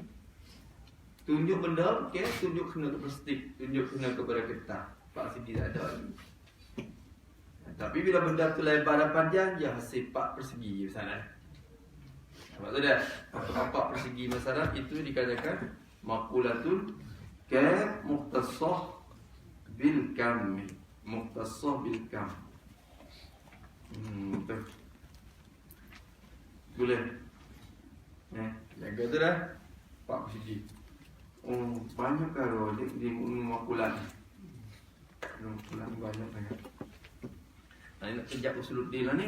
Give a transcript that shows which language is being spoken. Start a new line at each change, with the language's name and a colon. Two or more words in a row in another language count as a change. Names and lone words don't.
Malay: Tunjuk benda, okey, tunjuk kena ke plastik, tunjuk kena kepada kertas. 4 segi tak ada lagi. Tapi bila benda tu lebar dan panjang, dia hasil 4 persegi misalnya. Nampak tu dah? 4 persegi masalah itu dikatakan
Arabic: مقولة الكيف مختصة بالكم. مختصة بالكم.
Malay: Betul. Boleh. Jaga tu dah. 4 persegi. Banyak kalau di makulan. Makulan banyak. Nah, nak kejap usuluddin lah ni.